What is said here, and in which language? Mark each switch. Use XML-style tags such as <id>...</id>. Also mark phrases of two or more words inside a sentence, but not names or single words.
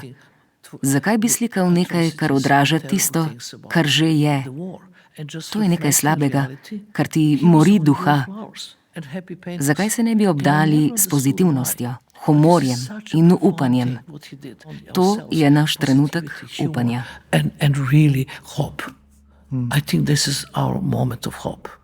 <sl>Zakaj bi slikal nekaj, kar odraža tisto, kar že je? To je nekaj slabega, kar ti mori duha. Zakaj se ne bi obdali s pozitivnostjo, humorjem in upanjem? To je naš trenutek upanja.</sl> <en>I think this is our moment of hope.</en>